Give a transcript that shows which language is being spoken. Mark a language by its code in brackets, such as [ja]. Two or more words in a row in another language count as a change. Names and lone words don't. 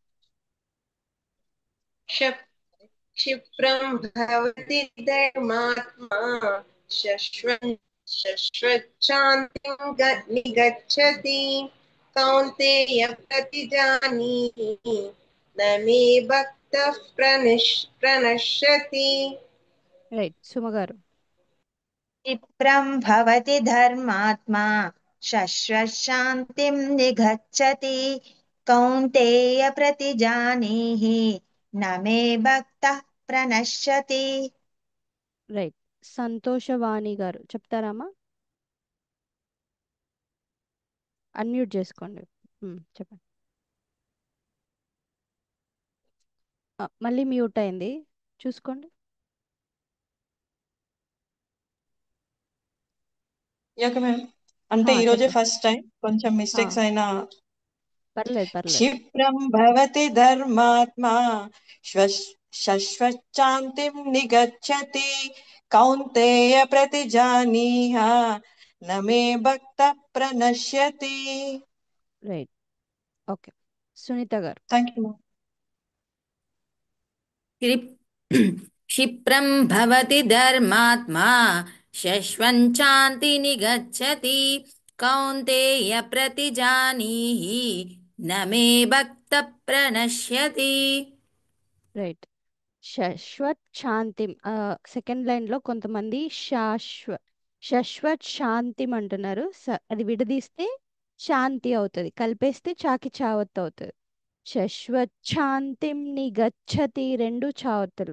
[sa] क्षिप्रं भवति धर्मात्मा शश्वच्छान्तिं निगच्छति कौन्तेय प्रतिजानीहि न मे भक्तः प्रणश्यति [te] రైట్ సుమ గారు [sa] क्षिप्रं भवति धर्मात्मा शश्वशान्तिं निगच्छति कौन्तेय प्रतिजानीहि न मे भक्तः प्रणश्यति [te] రైట్ సంతోషవాణి గారు చెప్తారామా అన్మ్యూట్ చేసుకోండి చెప్పండి మళ్ళీ మ్యూట్ అయింది చూసుకోండి యాక మ్యామ్ అంటే ఈ రోజే [en] first time [te] కొంచెం మిస్టేక్స్ అయినా పర్లేదు [sa] क्षिप्रं भवति धर्मात्मा शश्वच्छान्तिं निगच्छति कौन्तेय प्रतिजानीह न मे भक्तः प्रणश्यति। [te] రైట్. ఓకే, సునీత గారు. [en] Thank you. [sa] क्षिप्रं भवति धर्मात्मा शश्वच्छान्ति निगच्छति कौन्तेय प्रतिजानीहि न मे भक्तः प्रणश्यति। [te] రైట్. [sa] శశ్వత్ శాంతిం, [en] second line [te] లో కొంతమంది [sa] శశ్వత్ శాంతిం [te] అంటున్నారు. అది విడదీస్తే శాంతి అవుతుంది, కలిపేస్తే చాకి చావత్ అవుతుంది. [sa] శశ్వత్ శాంతిం నిగచ్చతి, [te] రెండు చావత్తులు.